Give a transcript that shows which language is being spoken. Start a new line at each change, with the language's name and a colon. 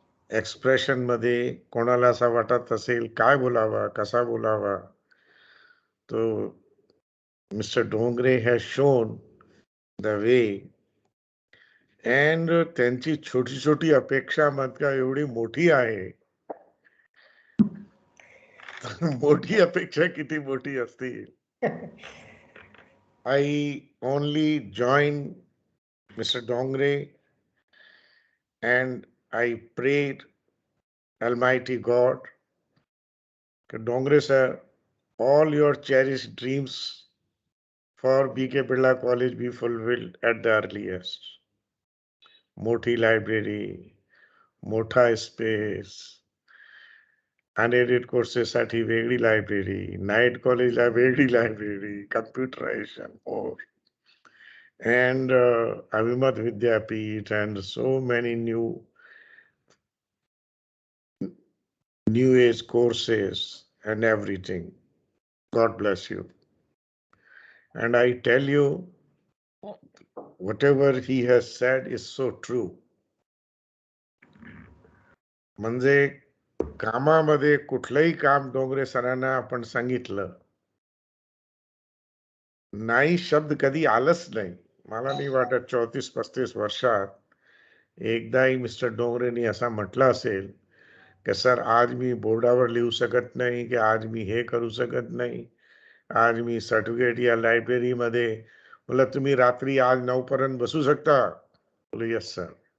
Marathi: Expression मध्ये कोणाला असा वाटत असेल काय बोलावा कसा बोलावा तो mister Dongre
English: has shown the way and
Marathi: त्यांची छोटी छोटी अपेक्षा मात्र एवढी मोठी आहे मोठी अपेक्षा किती मोठी असतील
English: I only joined Mr. Dongare and I prayed Almighty God, Dongare sir, all your cherished dreams for BK Birla College be fulfilled at the earliest.
Marathi: Moti library, Motha space, unaided courses साठी वेगळी library, night college ला वेगळी library, computerization more.
English: And Avimat Vidyapeeth and so many new age courses and everything. God bless you. And I tell you, whatever he has said is so true.
Marathi: म्हणजे कामामध्ये कुठलंही काम डोंगरे सरांना आपण सांगितलं नाही शब्द कधी आलंच नाही मला नाही वाटत 34-35 वर्षात एकदाही मिस्टर डोंगरेंनी असा म्हटलं असेल की सर आज मी बोर्डावर लिहू शकत नाही की आज मी हे करू शकत नाही आज मी सर्टिफिकेट या लायब्ररीमध्ये बोला तुम्ही रात्री आज 9 पर्यंत बसू शकता बोले
English: yes sir